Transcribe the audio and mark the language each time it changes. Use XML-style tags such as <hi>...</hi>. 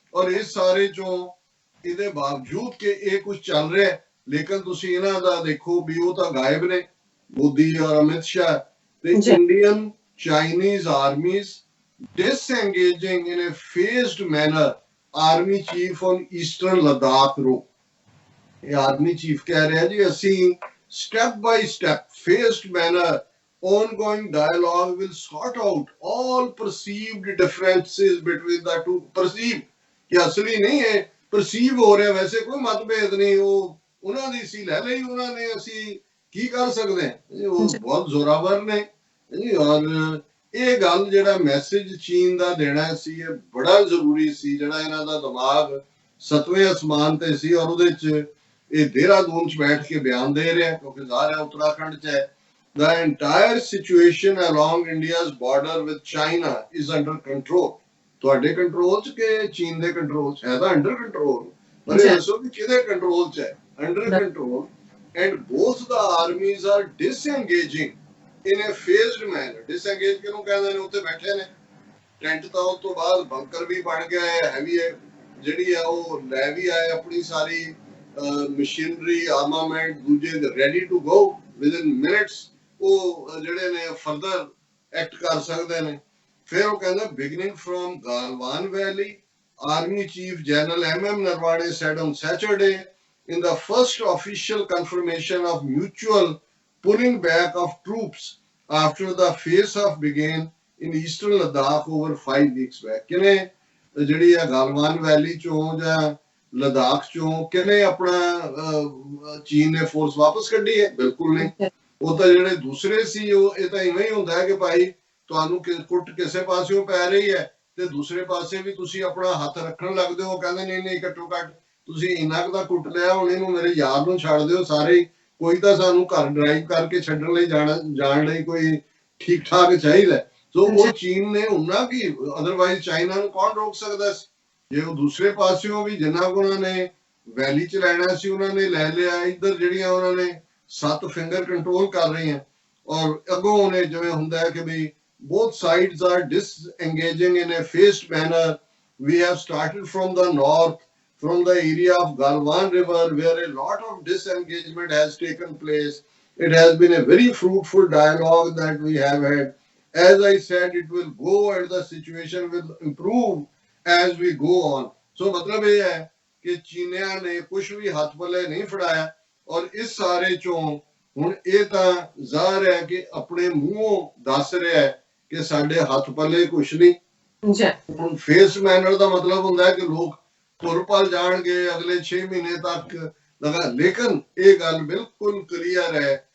<pa>ਔਰ ਇਸ ਸਾਰੇ ਚੋਂ ਇਹਦੇ ਬਾਵਜੂਦ ਕਿ ਇਹ ਕੁਝ ਚੱਲ ਰਿਹਾ ਲੇਕਿਨ ਤੁਸੀਂ ਇਹਨਾਂ ਦਾ ਦੇਖੋ ਵੀ ਉਹ ਤਾਂ ਗਾਇਬ ਨੇ ਮੋਦੀ ਔਰ ਅਮਿਤ ਸ਼ਾਹ ਤੇ Indian</pa> <en>Chinese armies disengaging in a phased manner army chief on eastern Ladakh route.</en> <pa>ਇਹ ਆਰਮੀ ਚੀਫ ਕਹਿ ਰਿਹਾ ਜੀ ਅਸੀਂ</pa> <en>step by step phased manner ongoing dialogue will sort out all perceived differences between the two.</en> <pa>perceive ਕਿ ਅਸਲੀ ਨਹੀਂ ਹੈ, perceive ਹੋ ਰਿਹਾ, ਵੈਸੇ ਕੋਈ ਮਤਭੇਦ ਨਹੀਂ, ਉਹ ਉਹਨਾਂ ਦੀ ਸੀ ਲੈ ਲਈ ਉਹਨਾਂ ਨੇ, ਅਸੀਂ ਕੀ ਕਰ ਸਕਦੇ ਹਾਂ। ਉਹ ਬਹੁਤ ਜ਼ੋਰਾਵਰ ਨੇ ਔਰ ਇਹ ਗੱਲ ਜਿਹੜਾ ਮੈਸੇਜ ਚੀਨ ਦਾ ਦੇਣਾ ਸੀ ਇਹ ਬੜਾ ਜ਼ਰੂਰੀ ਸੀ, ਜਿਹੜਾ ਇਹਨਾਂ ਦਾ ਦਿਮਾਗ 7ਵੇਂ ਅਸਮਾਨ ਤੇ ਸੀ ਔਰ ਉਹਦੇ ਚ ਇਹ ਦੇਹਰਾਦੂਨ ਚ ਬੈਠ ਕੇ ਬਿਆਨ ਦੇ ਰਿਹਾ, ਕਿਉਂਕਿ ਜ਼ਾਹਿਰ ਹੈ ਉੱਤਰਾਖੰਡ ਚ ਹੈ।</pa> <en>The entire situation along India's border with China is under control.</en> <pa>ਤੁਹਾਡੇ ਕੰਟਰੋਲ ਚ ਕਿ ਚੀਨ ਦੇ ਕੰਟਰੋਲ ਚ ਹੈ? ਤਾਂ ਅੰਡਰ ਕੰਟਰੋਲ। ਪਰ ਇਹ ਦੱਸੋ ਕਿ ਕਿਹਦੇ ਕੰਟਰੋਲ ਚ ਹੈ? Under control.</pa> <en>And both the armies are disengaging in a phased manner.</en> <pa>Disengage ਕਿਹਨੂੰ ਕਹਿੰਦੇ ਨੇ? ਉੱਥੇ ਬੈਠੇ ਨੇ ਟੈਂਟ, ਤਾਂ ਉਸ ਤੋਂ ਬਾਅਦ ਬੰਕਰ ਵੀ ਬਣ ਗਿਆ ਹੈ, ਹੈਵੀ ਹੈ ਜਿਹੜੀ ਆ ਉਹ ਲੈ ਵੀ ਆਏ ਆਪਣੀ ਸਾਰੀ ਮਸ਼ੀਨਰੀ ਆਰਮਾਮੈਂਟ ਦੂਜੇ</pa> <en>ready to go within minutes,</en> <pa>ਉਹ ਜਿਹੜੇ ਨੇ ਫਰਦਰ ਐਕਟ ਕਰ ਸਕਦੇ ਨੇ। ਫਿਰ ਉਹ ਕਹਿੰਦਾ</pa> <en>Beginning from Galwan valley, army chief general MM Narawane said on Saturday in the first official confirmation of mutual pulling back of troops after the face-off began in eastern Ladakh over 5 weeks back.</en> <pa>ਕਿਨੇ ਜਿਹੜੀ ਆ ਗਾਲਵਾਨ ਵੈਲੀ ਚੋਂ ਜਾਂ ਲਦਾਖ ਚੋਂ ਕਿਨੇ ਆਪਣਾ ਚੀਨ ਨੇ ਫੋਰਸ ਵਾਪਸ ਕੱਢੀ ਹੈ? ਬਿਲਕੁਲ ਨਹੀਂ। ਉਹ ਤਾਂ ਜਿਹੜੇ ਦੂਸਰੇ ਸੀ ਉਹ ਇਹ ਤਾਂ ਇਵੇਂ ਹੀ ਹੁੰਦਾ ਹੈ ਕਿ ਭਾਈ ਤੁਹਾਨੂੰ ਕੁੱਟ ਕਿਸੇ ਪਾਸਿਓਂ ਪੈ ਰਹੀ ਹੈ ਤੇ ਦੂਸਰੇ ਪਾਸੇ ਵੀ ਤੁਸੀਂ ਆਪਣਾ ਹੱਥ ਰੱਖਣ ਲੱਗਦੇ ਹੋ, ਕਹਿੰਦੇ ਨਹੀਂ ਨਹੀਂ ਘੱਟੋ ਘੱਟ ਤੁਸੀਂ ਇੰਨਾ ਕੁ ਦਾ ਕੁੱਟ ਲਿਆ, ਹੁਣ ਇਹਨੂੰ ਮੇਰੇ ਯਾਰ ਨੂੰ ਛੱਡ ਦਿਓ ਸਾਰੇ, ਕੋਈ ਤਾਂ ਸਾਨੂੰ ਘਰ ਡਰਾਈਵ ਕਰਕੇ ਛੱਡਣ ਲਈ ਜਾਣ ਲਈ ਕੋਈ ਠੀਕ ਠਾਕ ਚਾਹੀਦਾ। ਸੋ ਉਹ ਚੀਨ ਨੇ ਉਹਨਾਂ ਕੀ, ਅਦਰਵਾਈਜ਼ ਚਾਈਨਾ ਨੂੰ ਕੌਣ ਰੋਕ ਸਕਦਾ ਸੀ? ਜੇ ਉਹ ਦੂਸਰੇ ਪਾਸਿਓਂ ਵੀ ਜਿੰਨਾ ਕੁ ਉਹਨਾਂ ਨੇ ਵੈਲੀ ਚ ਲੈਣਾ ਸੀ ਉਹਨਾਂ ਨੇ ਲੈ ਲਿਆ, ਇੱਧਰ ਜਿਹੜੀਆਂ ਉਹਨਾਂ ਨੇ 7 ਫਿੰਗਰ ਕੰਟਰੋਲ ਕਰ ਰਹੀਆਂ ਔਰ ਅੱਗੋਂ ਉਹਨੇ ਜਿਵੇਂ ਹੁੰਦਾ ਹੈ ਕਿ ਵੀ</pa> <en>both sides are disengaging in a phased manner. We have started from the north, from the area of Galwan River, where a lot of disengagement has taken place. It has been a very fruitful dialogue that we have had. As I said, it will go and the situation will improve as we go on.</en> <pa>So मतलब ये है कि चीनिया ने कुछ भी हाथ पल्ले नहीं फड़ाया और इस सारे चों ਹੁਣ ਇਹ ਤਾਂ ਜ਼ਾਹਰ ਹੈ ਕਿ ਆਪਣੇ ਮੂੰਹੋਂ ਦੱਸ ਰਿਹਾ ਹੈ ਕਿ ਸਾਡੇ ਹੱਥ ਪੱਲੇ ਕੁਛ ਨਹੀਂ। ਹੁਣ ਫੇਸ ਮੈਨਰ ਦਾ ਮਤਲਬ ਹੁੰਦਾ ਹੈ ਕਿ ਲੋਕ ਤੁਰ ਪਲ ਜਾਣਗੇ ਅਗਲੇ 6 ਮਹੀਨੇ ਤੱਕ ਲਗਾ, ਲੇਕਿਨ ਇਹ ਗੱਲ ਬਿਲਕੁਲ ਕਲੀਅਰ ਹੈ।</pa>